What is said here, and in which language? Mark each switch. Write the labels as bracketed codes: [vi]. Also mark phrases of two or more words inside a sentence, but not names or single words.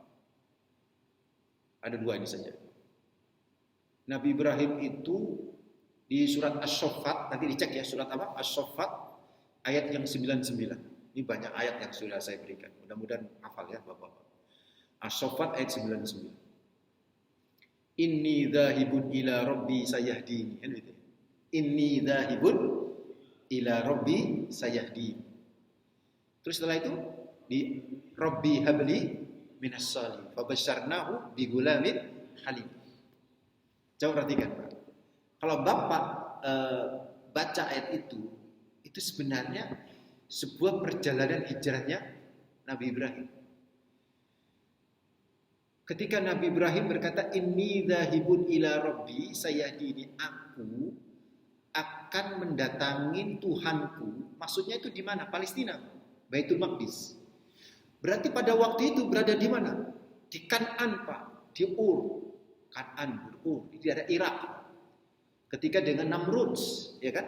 [id] Ada dua ini saja. Nabi Ibrahim itu di surat Asy-Syaffat, nanti dicek ya surat apa? Asy-Syaffat ayat yang 99. Ini banyak ayat yang sudah saya berikan. Mudah-mudahan hafal ya Bapak-bapak. Asy-Syaffat ayat 99. [ar] Inni dzahibun ila rabbi sayahdini. [id] Kan gitu. [ar] Inni dzahibun ila rabbi sayahdini. [id] Terus setelah itu di [ar] Rabbi habli minas salihin fabasyarnahu bi gulamin halim. [id] Coba perhatikan Pak. Kalau Bapak baca ayat itu sebenarnya sebuah perjalanan hijrahnya Nabi Ibrahim. Ketika Nabi Ibrahim berkata, [ar] Inni dzahibun ila rabbi sayahdini, [id] aku akan mendatangi Tuhanku. Maksudnya itu di mana? Palestina, Baitul Maqdis. Berarti pada waktu itu berada di mana? Di Kan'an Pak, di Ur. Kan'an, Ur, di daerah Irak. Ketika dengan Namrud, ya kan?